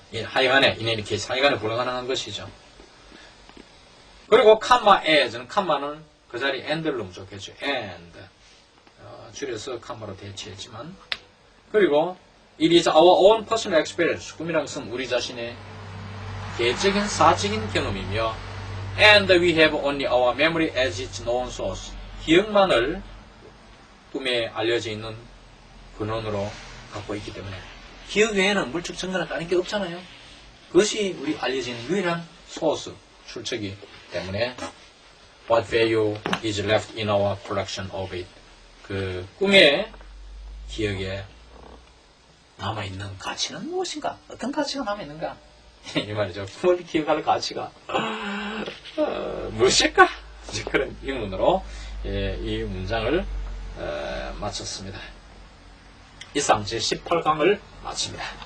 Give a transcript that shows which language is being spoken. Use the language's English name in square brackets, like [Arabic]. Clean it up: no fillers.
[Korean] 하여간에 [English] in any case [Korean] 하여간에 불가능한 것이죠. 그리고 컴마 as는 컴마는 그 자리에 and를 넣으면 좋겠죠. [English] and [Korean] 줄여서 컴마로 대체했지만 그리고 [English] it is our own personal experience. [Korean] 꿈이란 것은 우리 자신의 개적인 사적인 경험이며 [English] and we have only our memory as its known source. [Korean] 기억만을 꿈에 알려져 있는 근원으로 갖고 있기 때문에 기억 외에는 물적 증거는 다른 게 없잖아요. 그것이 우리 알려져 있는 유일한 소스, 출처이기 때문에 [English] what value is left in our collection of it. [Korean] 그 꿈의 기억에 남아있는 가치는 무엇인가? 어떤 가치가 남아있는가? 이 말이죠. 꿈을 기억할 가치가 무엇일까? 그런 의문으로 이 문장을 마쳤습니다. 이상 제18강을 마칩니다.